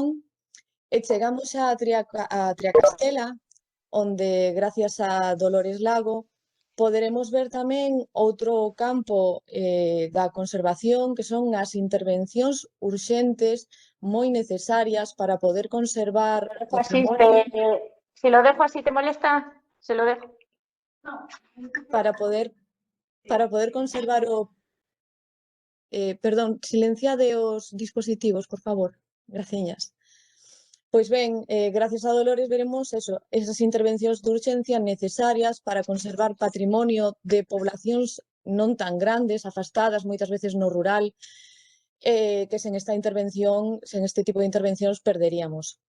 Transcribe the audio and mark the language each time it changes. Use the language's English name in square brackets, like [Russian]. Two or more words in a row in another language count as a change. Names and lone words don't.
[Galician] E chegamos xa a Triacastela, onde, gracias a Dolores Lago, poderemos ver tamén outro campo da conservación, que son as intervencións urxentes moi necesarias para poder conservar patrimonio. [Spanish] Si lo dejo así, ¿te molesta? Se lo dejo. [Galician] Para poder conservar o... perdón, silenciade os dispositivos, por favor. Graciñas. Pois ben, gracias a Dolores veremos eso, esas intervencións de urxencia necesarias para conservar patrimonio de poblacións non tan grandes, afastadas, moitas veces no rural, que sen esta intervención, sen este tipo de intervencións perderíamos.